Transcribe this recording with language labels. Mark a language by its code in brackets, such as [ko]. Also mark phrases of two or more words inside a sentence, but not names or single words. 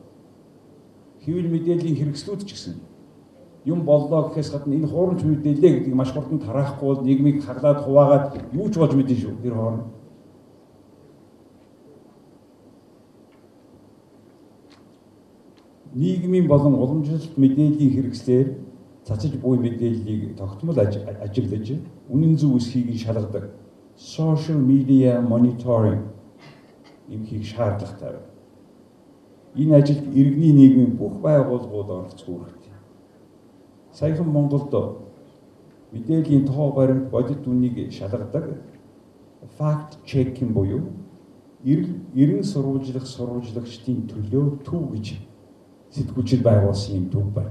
[mn] Хэвлэл мэдээллийн хэрэгслүүд ч гэсэн юм боллоо гэхээс гадна энэ хуурамч мэдээлэл гэдгийг маш хурдан тараахгүй бол нийгмийг хаглаад хуваагаад юу ч болж мэдэн шүү. Тэр хооронд нийгмийн болон уламжлалт мэдээллийн хэрэгслээр цацаж буй мэдээллийг тогтмол ажиглаж үнэн зөв эсхийг шалгадаг [en] social media monitoring [mn] юм хийх шаардлагатай байна. Энэ ажилд иргэний нийгмийн бүх байгууллагууд оролцох үүрэгтэй. Саяхан Монголд мэдээллийн тоо баримт бодит үнийг шалгадаг [en] fact checking [mn] буюу эрен сурвалжлагчдын төлөө төв гэж сэтгүүлчид байгуулсан юм төв байна.